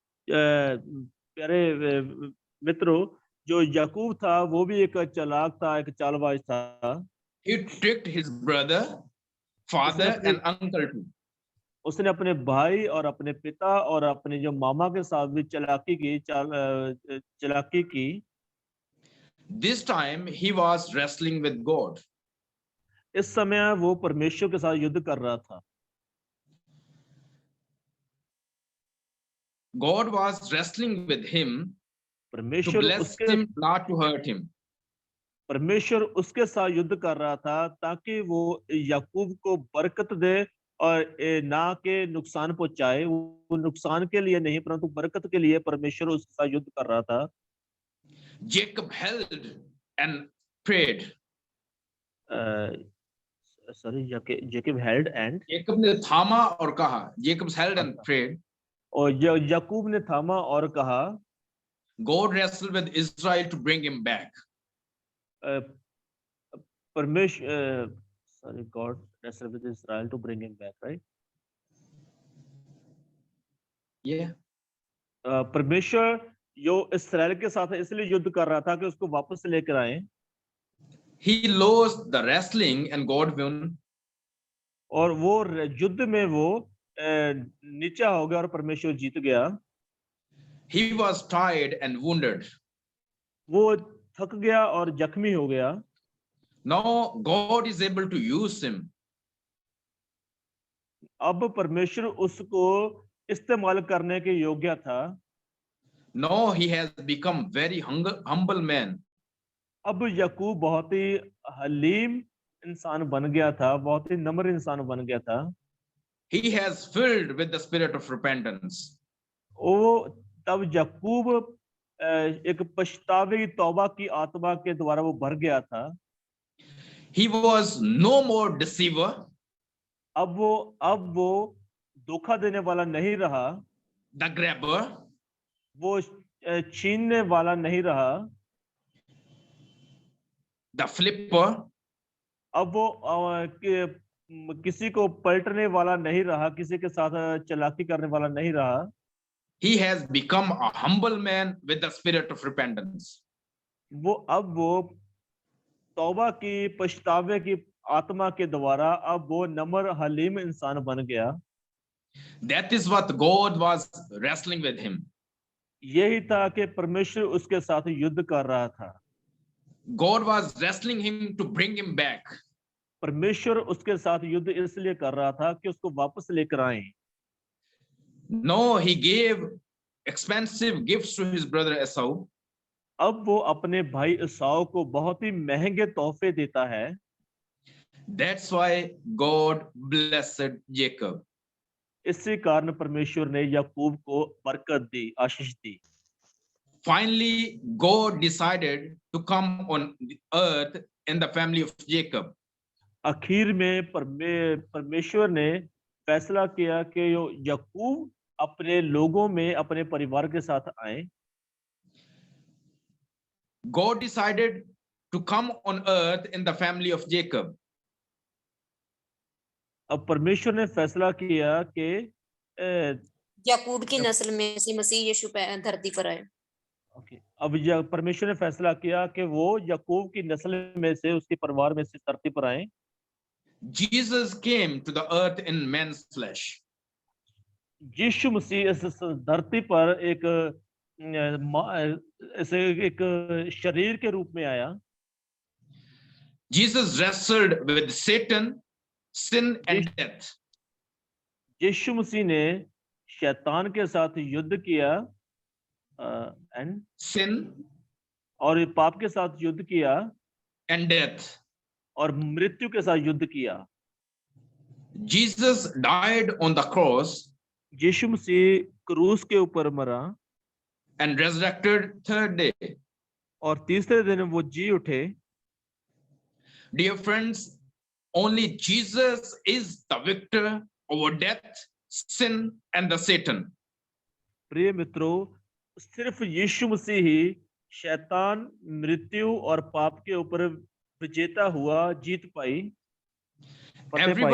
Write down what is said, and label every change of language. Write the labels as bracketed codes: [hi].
[hi] प्यारे मित्रों, जो याकूब था वो भी एक चालाक था, एक चालबाज था। [en] He tricked his brother, father and uncle too. [hi] उसने अपने भाई और अपने पिता और अपने जो मामा के साथ भी चालाकी की। [en] This time he was wrestling with God. [hi] इस समय वो परमेश्वर के साथ युद्ध कर रहा था। [en] God was wrestling with him to bless him, not to hurt him. [hi] परमेश्वर उसके साथ युद्ध कर रहा था ताकि वो याकूब को बरकत दे और ना के नुकसान पहुंचाए। वो नुकसान के लिए नहीं परंतु बरकत के लिए परमेश्वर उसके साथ युद्ध कर रहा था। [en] Jacob held and prayed. Sorry, Jacob held and [hi] Jacob ने थामा और कहा, [en] Jacob held and prayed. [hi] और याकूब ने थामा और कहा, [en] God wrestled with Israel to bring him back. परमेश्वर sorry, God wrestled with Israel to bring him back, right? Yeah. [hi] परमेश्वर जो इस्राएल के साथ इसलिए युद्ध कर रहा था कि उसको वापस लेकर आए, [en] He lost the wrestling and God won. [hi] और वो युद्ध में वो नीचा हो गया और परमेश्वर जीत गया। [en] He was tired and wounded. [hi] वो थक गया और जख्मी हो गया। [en] Now God is able to use him. [hi] अब परमेश्वर उसको इस्तेमाल करने के योग्य था। [en] Now he has become very humble man. [hi] अब याकूब बहुत ही हलीम इंसान बन गया था, बहुत ही नम्र इंसान बन गया था। [en] He has filled with the spirit of repentance. [hi] वो तब याकूब एक पछतावे की तौबा की आत्मा के द्वारा वो भर गया था। [en] He was no more deceiver. [hi] अब वो धोखा देने वाला नहीं रहा, [en] The grabber. [hi] वो छीनने वाला नहीं रहा, [en] The flipper. [hi] अब वो किसी को पलटने वाला नहीं रहा, किसी के साथ चालाकी करने वाला नहीं रहा। [en] He has become a humble man with the spirit of repentance. [hi] वो तौबा की पछतावे की आत्मा के द्वारा अब वो नम्र हलीम इंसान बन गया। [en] That is what God was wrestling with him. [hi] यही था कि परमेश्वर उसके साथ युद्ध कर रहा था। [en] God was wrestling him to bring him back. [hi] परमेश्वर उसके साथ युद्ध इसलिए कर रहा था कि उसको वापस लेकर आए। [en] No, he gave expensive gifts to his brother Esau. [hi] अब वो अपने भाई एसाव को बहुत ही महंगे तोहफे देता है। [en] That's why God blessed Jacob. [hi] इसी कारण परमेश्वर ने याकूब को बरकत दी, आशीष दी। [en] Finally, God decided to come on the earth in the family of Jacob. [hi] आखिर में परमेश्वर ने फैसला किया कि याकूब अपने लोगों में, अपने परिवार के साथ आए। [en] God decided to come on earth in the family of Jacob. [hi] अब परमेश्वर ने फैसला किया कि याकूब की नस्ल में से मसीह यीशु धरती पर आए। अब परमेश्वर ने फैसला किया कि वो याकूब की नस्ल में से, उसके परिवार में से धरती पर आए। [en] Jesus came to the earth in man's flesh. [hi] यीशु मसीह इस धरती पर एक शरीर के रूप में आया। [en] Jesus wrestled with Satan, sin and death. [hi] यीशु मसीह ने शैतान के साथ युद्ध किया एंड [en] Sin [hi] और पाप के साथ युद्ध किया [en] and death. [hi] और मृत्यु के साथ युद्ध किया। [en] Jesus died on the cross [hi] यीशु मसीह क्रूस के ऊपर मरा [en] and resurrected third day. [hi] और तीसरे दिन वो जी उठे। [en] Dear friends, only Jesus is the victor over death, sin and the Satan. [hi] प्रिय मित्रों, सिर्फ यीशु मसीह ही शैतान, मृत्यु और पाप के ऊपर विजेता हुआ, जीत पाई, फतेह पाई।